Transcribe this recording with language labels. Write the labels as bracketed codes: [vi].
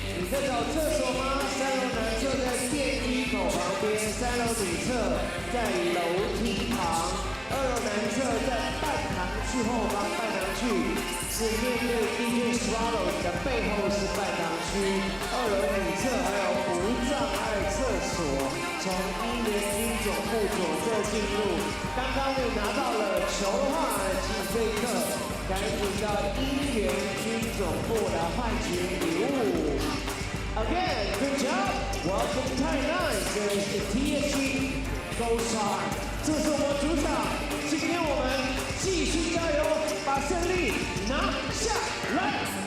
[zh] 在找厕所吗？3楼男厕在电梯口旁边，3楼女厕在楼梯旁，2楼男厕在半堂去后方，半堂去是面对 DJ Swallow 的背后是半堂区，2楼女厕还有无障碍厕所，从1联军总部左侧进入。刚刚你拿到了球的话，请这一刻赶紧到1联军总部来换取礼物。 [en] Again, good job. Welcome Tainan. This is the TSG Ghosthawks. [zh] 这是我们主场，今天我们继续加油，把胜利拿下来。